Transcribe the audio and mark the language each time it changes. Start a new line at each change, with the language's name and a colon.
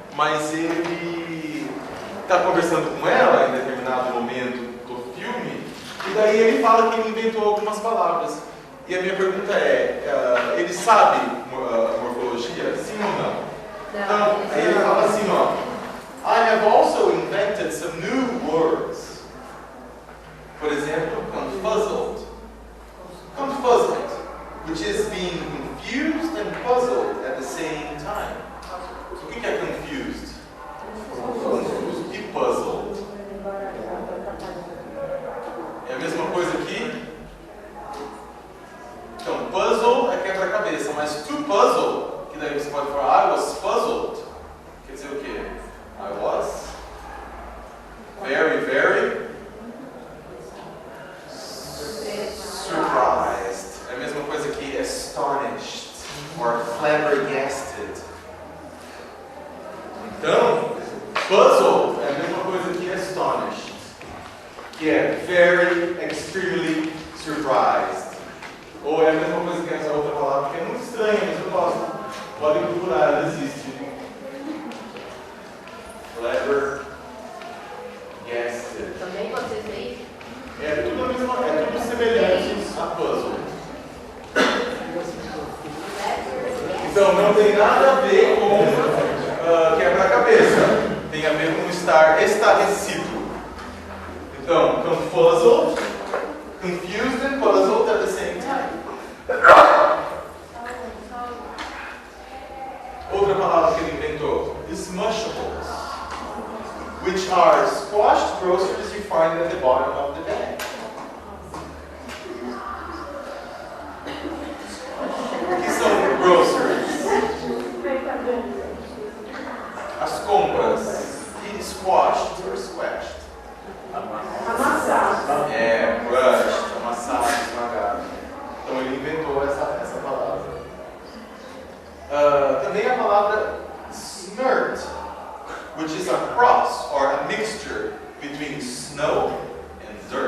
Portuguese: Mas ele está conversando com ela em determinado momento do filme, e daí ele fala que ele inventou algumas palavras. E a minha pergunta é, ele sabe morfologia? Sim ou não? Então, aí ele fala assim, ó,
English: I have also invented some new words.
Portuguese: Por exemplo,
English: confuzzled. Confuzzled, which is being confused and puzzled at the same time.
Portuguese: O que é confused? Confuso e puzzled. É a mesma coisa aqui? Então, puzzle é quebra-cabeça, mas to puzzle, que daí você pode falar,
English: I was puzzled,
Portuguese: quer dizer o quê?
English: I was very, very surprised.
Portuguese: É a mesma coisa que
English: astonished or flabbergasted.
Portuguese: Então, puzzled é a mesma coisa que astonished, que é
English: very, extremely surprised.
Portuguese: Ou é a mesma coisa que essa outra palavra, que é muito estranha, mas eu gosto. Podem procurar, ela existe.
English: Flabbergasted.
Portuguese: Também vocês aí? É tudo a mesma, é tudo semelhante a puzzle. Então não tem nada a ver com quebra-cabeça. Tem a ver com estar estarrecido.
English: Então, confuzzled, confused and puzzled at the same time.
Portuguese: Outra palavra que ele inventou,
English: smushables, which are squashed groceries you find at the bottom of the bag.
Portuguese: O que são groceries? As compras. E
English: squashed or squashed?
Portuguese: Amassado. É, crushed, amassado, esmagado. Então ele inventou essa palavra. Também a palavra
English: snert, which is a cross or a mixture between snow and